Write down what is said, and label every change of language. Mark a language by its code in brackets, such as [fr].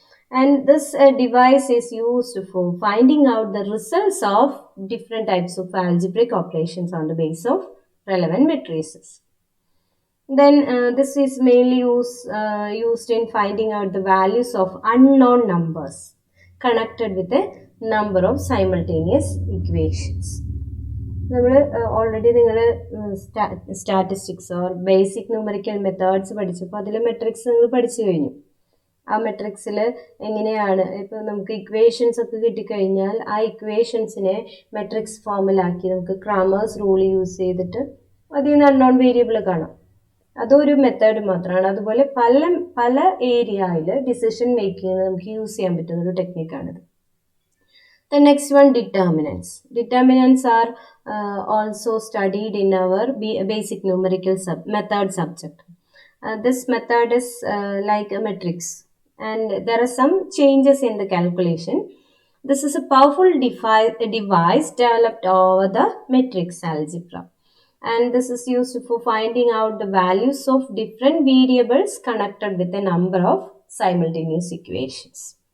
[en] And this device is used for finding out the results of different types of algebraic operations on the basis of relevant matrices. Then this is mainly used in finding out the values of unknown numbers connected with a number of simultaneous equations. [ml] നമ്മൾ already നിങ്ങൾ statistics or basic numerical methods പഠിച്ചപ്പോൾ അതിൽ matrix നിങ്ങൾ പഠിച്ചു കഴിഞ്ഞു. ആ മെട്രിക്സിൽ എങ്ങനെയാണ് ഇപ്പോൾ നമുക്ക് ഇക്വേഷൻസ് ഒക്കെ കിട്ടിക്കഴിഞ്ഞാൽ ആ ഇക്വേഷൻസിനെ മെട്രിക്സ് ഫോമിലാക്കി നമുക്ക് ക്രാമേഴ്സ് റൂൾ യൂസ് ചെയ്തിട്ട് അതിൽ നിന്ന് അൺനോൺ വേരിയബിൾ കാണാം. അതൊരു മെത്തേഡ് മാത്രമാണ്. അതുപോലെ പല ഏരിയയിൽ ഡിസിഷൻ മേക്കിങ്ങിന് നമുക്ക് യൂസ് ചെയ്യാൻ പറ്റുന്ന ഒരു ടെക്നിക്കാണിത്. [en] The next one, determinants. Determinants are also studied in our basic numerical method subject. This method is like a matrix, and there are some changes in the calculation. This is a powerful device developed over the matrix algebra, and this is used for finding out the values of different variables connected with a number of simultaneous equations.